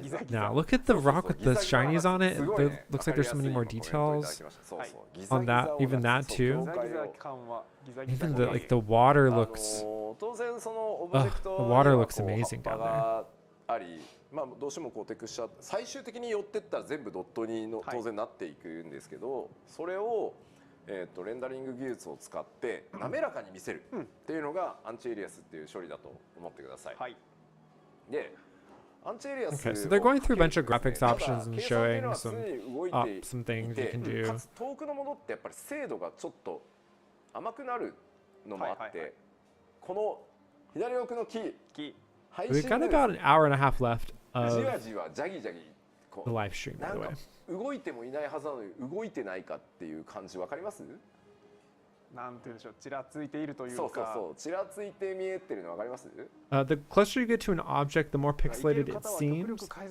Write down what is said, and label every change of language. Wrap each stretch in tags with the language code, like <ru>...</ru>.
<en>Now look at the rock with the shinies on it. There looks like there's so many more details on that. Even that too. Even the water looks. The water looks amazing down there.</en> <ja>まあどうしてもこうテクスチャー最終的に寄ってったら全部ドットにの当然なっていくんですけど、それをレンダリング技術を使って滑らかに見せるっていうのがアンチエリアスっていう処理だと思ってください。で。</ja> <en>Okay, so they're going through a bunch of graphics options and showing some things you can do.</en> <ja>遠くのものってやっぱり精度がちょっと甘くなるのもあって、この左奥のキー、</ja> <en>We've got about an hour and a half left of</en> <ja>じわじわジャギジャギ</ja> <en>the live stream, by the way.</en> <ja>動いてもいないはずなのに動いてないかっていう感じわかります？なんて言うんでしょう、ちらついているというか。そうそうそう、ちらついて見えてるのわかります</ja> <en>？The closer you get to an object, the more pixelated it seems.</en>